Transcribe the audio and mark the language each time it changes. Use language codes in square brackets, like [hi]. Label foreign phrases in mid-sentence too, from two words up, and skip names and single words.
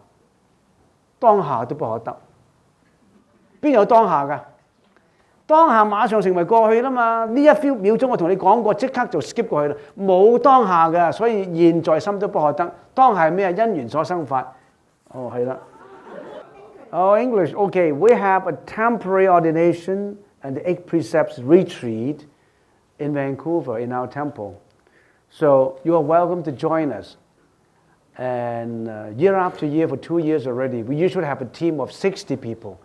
[yue] 當下都不可得，邊有當下㗎？當下馬上成為過去啦嘛！呢一秒鐘我同你講過，即刻就 skip 過去啦，冇當下㗎，所以現在心都不可得。當下係咩啊？因緣所生法。哦， [en] 係啦。Oh, English. Okay, we have a temporary ordination and the 8 precepts retreat in Vancouver in our temple. So you are welcome to join us. And year after year, for 2 years already, we usually have a team of 60 people.